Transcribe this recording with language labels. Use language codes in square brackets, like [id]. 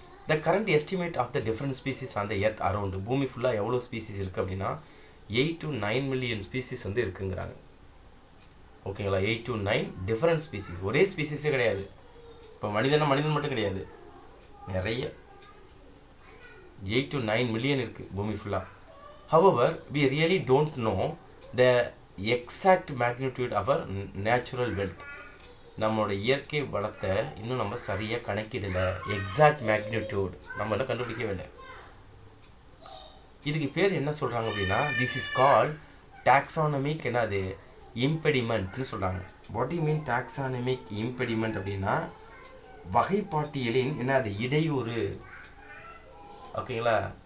[en] the current estimate of the different species on the earth around, [ta] பூமி ஃபுல்லாக எவ்வளோ species இருக்குது அப்படின்னா 8 to 9 மில்லியன் ஸ்பீசிஸ் வந்து இருக்குங்கிறாங்க. ஓகேங்களா. 8 to 9 டிஃப்ரெண்ட் ஸ்பீசிஸ், ஒரே ஸ்பீசிஸே கிடையாது. இப்போ மனிதன் மட்டும் கிடையாது, நிறைய 8 to 9 மில்லியன் இருக்குது பூமி ஃபுல்லாக. [en] However, we really don't know the exact magnitude of our natural wealth. [ta] நம்மளோட இயற்கை வளத்தை இன்னும் நம்ம சரியாக கணக்கிடலை. [en] exact magnitude [ta] நம்ம என்ன கண்டுபிடிக்கவே இல்லை. இதுக்கு பேர் என்ன சொல்கிறாங்க அப்படின்னா, [en] this is called taxonomic [ta] என்னது இம்பெடிமெண்ட்னு சொல்கிறாங்க. [en] what you mean taxonomic impediment [ta] அப்படின்னா, வகைப்பாட்டியலின் என்னது இடையூறு. ஓகேங்களா.